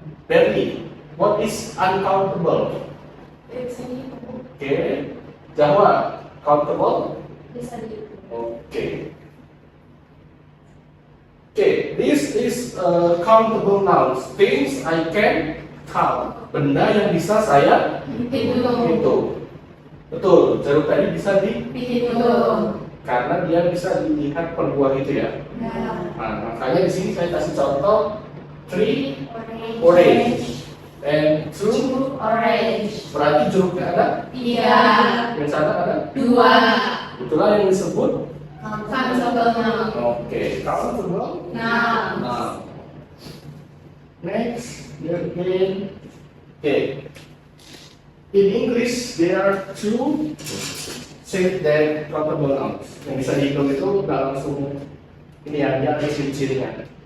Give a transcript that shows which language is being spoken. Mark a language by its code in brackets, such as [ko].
[en] Bernie, what is uncountable? Oke, Jawa, countable? [id] Bisa dihitung. Oke. [en] Okay, this is countable nouns. Things I can count. [id] Benda yang bisa saya hitung. Betul, jeruk tadi bisa Dihitung. karena dia bisa dilihat per buah itu ya. Nah, makanya di sini saya kasih contoh [en] 3 orange and 2 Orange. [id] berarti jeruknya ada, 3. yang sana ada. 2. Itulah yang disebut. [en] Countable noun. Oke, countable. Noun. Now, next, again. Okay. In English, there are two safe and countable nouns. [id] Yang bisa dihitung itu nggak langsung ini ya, dia ada ciri-cirinya.